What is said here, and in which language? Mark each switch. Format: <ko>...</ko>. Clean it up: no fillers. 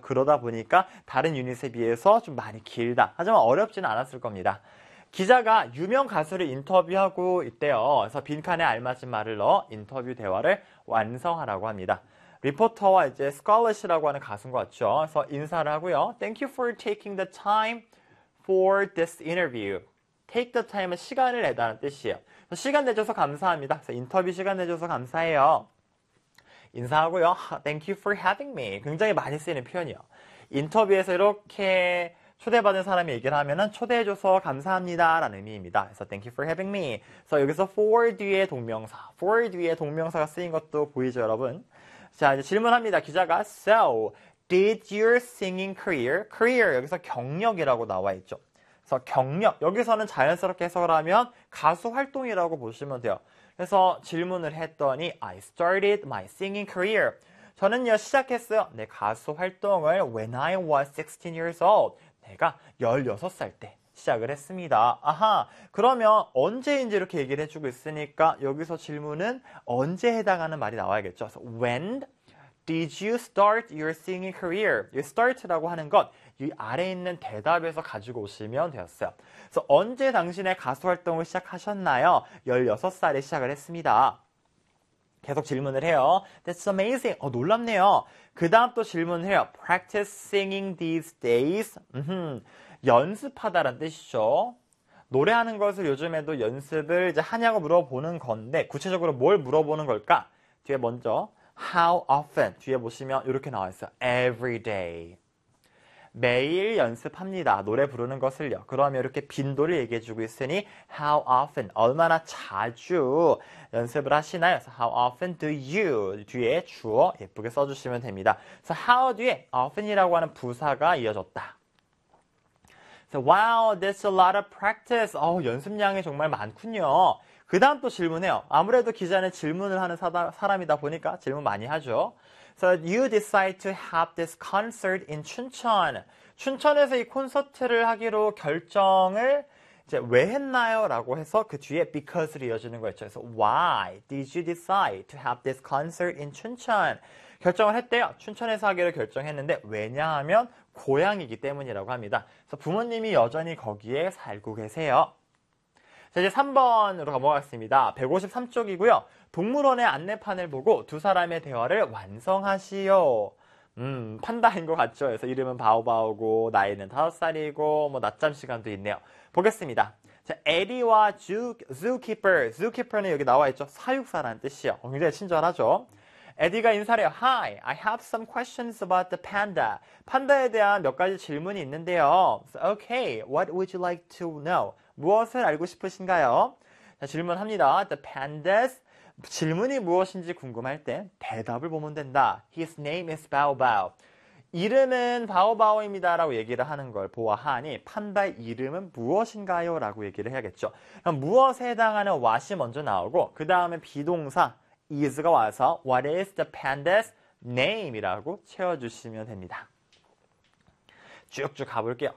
<ko>그러다 보니까 다른 유닛에 비해서 좀 많이 길다. 하지만 어렵진 않았을 겁니다. 기자가 유명 가수를 인터뷰하고 있대요. 그래서 빈칸에 알맞은 말을 넣어 인터뷰 대화를 완성하라고 합니다. 리포터와 이제 스칼렛이라고 하는 가수인 것 같죠. 그래서 인사를 하고요.</ko> <en>Thank you for taking the time for this interview.</en> <ko>Take the time은 시간을 내다는 뜻이에요. 시간 내줘서 감사합니다. 그래서 인터뷰 시간 내줘서 감사해요. 인사하고요.</ko> <en>Thank you for having me.</en> <ko>굉장히 많이 쓰이는 표현이요. 인터뷰에서 이렇게 초대받은 사람이 얘기를 하면은 초대해줘서 감사합니다라는 의미입니다.</ko> <en>그래서 thank you for having me.</en> <ko>그래서 여기서 for 뒤에 동명사, for 뒤에 동명사가 쓰인 것도 보이죠, 여러분? 자, 이제 질문합니다. 기자가</ko> <en>so did your singing career</en> <ko>여기서 경력이라고 나와 있죠. 그래서 경력 여기서는 자연스럽게 해석을 하면 가수 활동이라고 보시면 돼요. 그래서 질문을 했더니</ko> <en>I started my singing career.</en> <ko>저는요 시작했어요. 내 가수 활동을</ko> <en>when I was 16 years old.</en> <ko>내가 16살 때 시작을 했습니다. 아하, 그러면 언제인지 이렇게 얘기를 해주고 있으니까 여기서 질문은 언제 해당하는 말이 나와야겠죠.</ko> <en>So, when did you start your singing career? You start</en> <ko>라고 하는 것, 이 아래에 있는 대답에서 가지고 오시면 되었어요. So, 언제 당신의 가수 활동을 시작하셨나요? 16살에 시작을 했습니다. 계속 질문을 해요.</ko> <en>That's amazing.</en> <ko>놀랍네요. 그 다음 또 질문을 해요.</ko> <en>Practice singing these days.</en> <ko>연습하다란 뜻이죠. 노래하는 것을 요즘에도 연습을 이제 하냐고 물어보는 건데, 구체적으로 뭘 물어보는 걸까? 뒤에 먼저,</ko> <en>how often?</en> <ko>뒤에 보시면 이렇게 나와 있어요.</ko> <en>Every day.</en> <ko>매일 연습합니다. 노래 부르는 것을요. 그러면 이렇게 빈도를 얘기해 주고 있으니</ko> <en>how often,</en> <ko>얼마나 자주 연습을 하시나요?</ko> <en>So how often do you</en> <ko>뒤에 주어 예쁘게 써주시면 됩니다.</ko> <en>So how</en> <ko>뒤에 often이라고 하는 부사가 이어졌다.</ko> <en>So wow, that's a lot of practice.</en> <ko>연습량이 정말 많군요. 그 다음 또 질문해요. 아무래도 기자는 질문을 하는 사람이다 보니까 질문 많이 하죠.</ko> <en>So you decide to have this concert in 춘천.</en> <ko>춘천에서 이 콘서트를 하기로 결정을 이제 왜 했나요? 라고 해서 그 뒤에 because로 이어지는 거였죠.</ko> <en>그래서 why did you decide to have this concert in 춘천?</en> <ko>결정을 했대요. 춘천에서 하기로 결정했는데 왜냐하면 고향이기 때문이라고 합니다. 그래서 부모님이 여전히 거기에 살고 계세요. 자, 이제 3번으로 넘어가겠습니다. 153쪽이고요. 동물원의 안내판을 보고 두 사람의 대화를 완성하시오. 판다인 것 같죠? 그래서 이름은 바오바오고 나이는 5살이고 뭐 낮잠 시간도 있네요. 보겠습니다. 자, 에디와 zookeeper. zookeeper는 여기 나와 있죠? 사육사라는 뜻이요. 굉장히 친절하죠? 에디가 인사를 해요.</ko> <en>Hi, I have some questions about the panda.</en> <ko>판다에 대한 몇 가지 질문이 있는데요.</ko> <en>So, okay, what would you like to know?</en> <ko>무엇을 알고 싶으신가요? 자, 질문합니다.</ko> <en>The pandas.</en> <ko>질문이 무엇인지 궁금할 때 대답을 보면 된다.</ko> <en>His name is Baobao.</en> <ko>이름은 바오바오입니다라고 얘기를 하는 걸 보아하니 판다의 이름은 무엇인가요? 라고 얘기를 해야겠죠. 그럼 무엇에 해당하는 what이 먼저 나오고 그 다음에 비동사 is가 와서</ko> <en>what is the panda's name</en> <ko>이라고 채워주시면 됩니다. 쭉쭉 가볼게요.</ko>